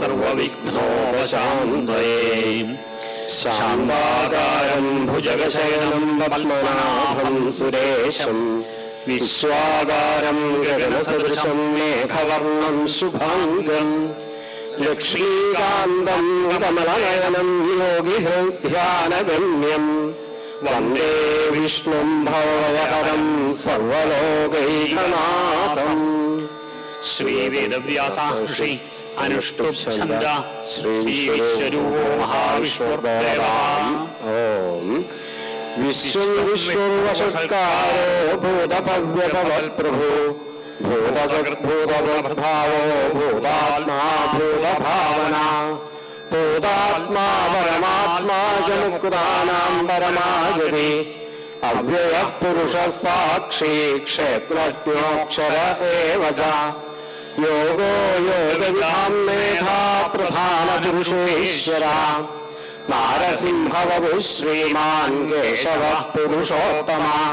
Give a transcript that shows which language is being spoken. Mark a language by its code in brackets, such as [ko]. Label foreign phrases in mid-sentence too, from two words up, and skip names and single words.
[sa] सर्वविघ्नोपशान्तये शान्ताकारं भुजगशयनं पद्मनाभं सुरेशं विश्वाकारं गगनसदृशं मेघवर्णं शुभाङ्गं लक्ष्मीकान्तं कमलनयनं योगिहृद्यानगम्यं वन्दे विष्णुं भवभयहरं सर्वलोकैकनाथं। श्रीवेदव्यासांश्री अनुष्टुप् छन्द श्री विश्वरूपो महाविष्णुर्देवः। ओम വിശ്വവിശ്വവശത്കാരോ ഭൂതഭവ്യഭവത്പ്രഭു ഭൂതഭൂതഭാവോ ഭൂതാത്മാ ഭൂതഭാവന ഭൂതാത്മാ പരമാത്മാ ച മുക്താനാം പരമാഗതി അവ്യയ പുരുഷ സാക്ഷി ക്ഷേത്രജ്ഞോക്ഷര ഏവ ച യോഗോ യോഗവിധാം മേധാ പ്രധാന പുരുഷേശ്വര നാരസിംഹവപു ശ്രീമാൻ കേശവ പുരുഷോത്തമ